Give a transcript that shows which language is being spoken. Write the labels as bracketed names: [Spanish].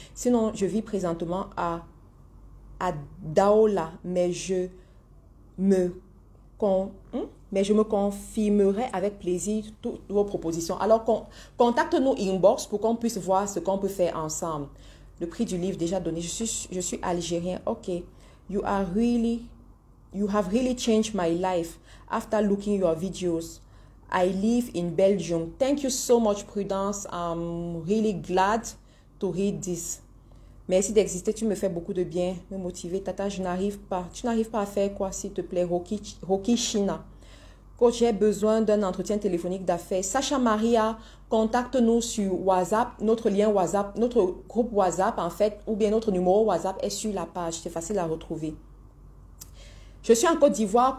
[French] Sinon, je vis présentement à Daola, mais je me confirmerai avec plaisir toutes vos propositions. Alors, contacte-nous inbox pour qu'on puisse voir ce qu'on peut faire ensemble. Le prix du livre déjà donné. Je suis algérien. Ok. [English] You have really changed my life after looking your videos. I live in Belgium. Thank you so much, Prudence. I'm really glad to read this. [French] Merci d'exister. Tu me fais beaucoup de bien, me motiver. Tata, je n'arrive pas. Tu n'arrives pas à faire quoi, s'il te plaît? Rocky China. Coach, j'ai besoin d'un entretien téléphonique d'affaires. Sacha Maria, contacte-nous sur WhatsApp. Notre lien WhatsApp, notre groupe WhatsApp, en fait, ou bien notre numéro WhatsApp est sur la page. C'est facile à retrouver. Je suis en Côte d'Ivoire.